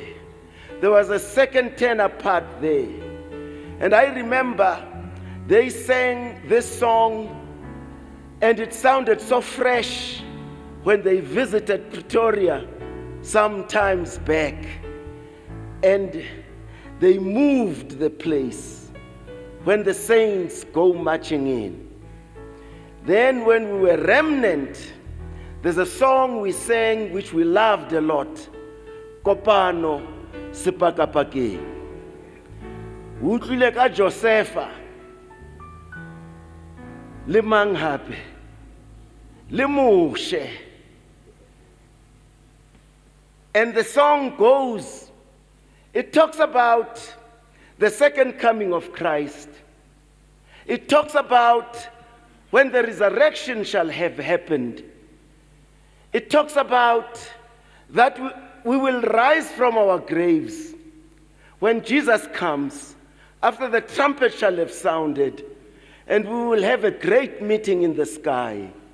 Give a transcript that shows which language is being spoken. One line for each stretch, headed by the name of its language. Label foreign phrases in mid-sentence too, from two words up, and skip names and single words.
English: There was a second tenor part there. And I remember they sang this song, and it sounded so fresh when they visited Pretoria some times back. And they moved the place, "When the Saints Go Marching In." Then when we were Remnant, there's a song we sang which we loved a lot.
Tswana: Kopano Sepakapake. Utlile ka Josepha. Le Manghape. Le Moshe.
English: And the song goes, it talks about the second coming of Christ. It talks about when the resurrection shall have happened. It talks about that we will rise from our graves when Jesus comes, after the trumpet shall have sounded, and we will have a great meeting in the sky.